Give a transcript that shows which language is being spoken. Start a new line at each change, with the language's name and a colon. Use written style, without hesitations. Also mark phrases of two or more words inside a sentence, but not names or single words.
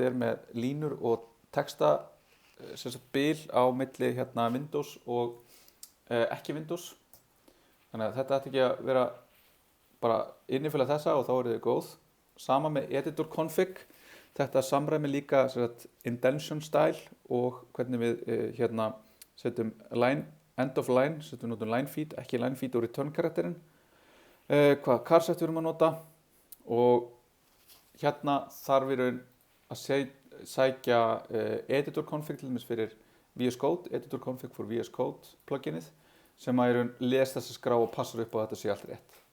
Icelandic: er með línur og texta bil á milli hérna Windows og ekki Windows þannig að þetta ætti ekki að vera bara innifela þessa og þá eru þið góð sama með
English: editor config
Icelandic: þetta samræmi líka
English: indention style
Icelandic: og hvernig við hérna setjum
English: end of line
Icelandic: setjum notum
English: line feed,
Icelandic: ekki
English: line feed
Icelandic: og return karakterinn hvaða charset við erum að nota og hérna þarf við að sækja
English: editor config
Icelandic: til dæmis fyrir VS Code,
English: editor config for VS Code
Icelandic: pluginið sem að lesa þessa skrá og passar upp á þetta sé allt rétt.